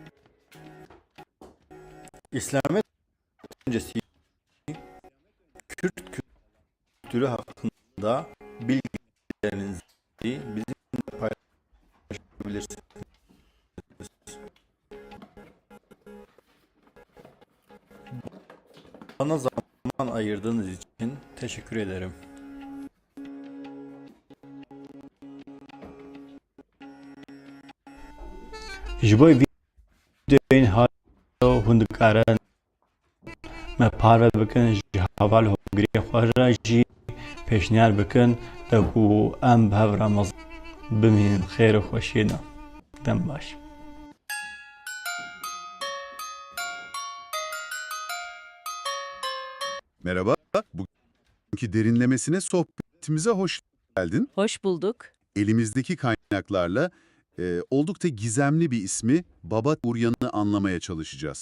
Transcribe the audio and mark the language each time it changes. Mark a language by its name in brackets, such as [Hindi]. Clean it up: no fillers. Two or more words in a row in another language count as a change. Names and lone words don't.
[Turkish] İslamiyet öncesi Kürt kültürü hakkında bilgilerinizi bizimle paylaşabilirsiniz. Bana zaman ayırdığınız için teşekkür ederim. [Kurdish] Ji bo videoyên halo hûn dikarin me parve bikin ji heval hogirê xwe re jî pêşniyar bikin ku em bi hev re mezin bimînin xêr û xweşiyê de. Dem baş. [Turkish] Merhaba, bugünkü derinlemesine sohbetimize hoş geldin. Hoş bulduk. Elimizdeki kaynaklarla oldukça gizemli bir ismi Baba Uryan'ı anlamaya çalışacağız.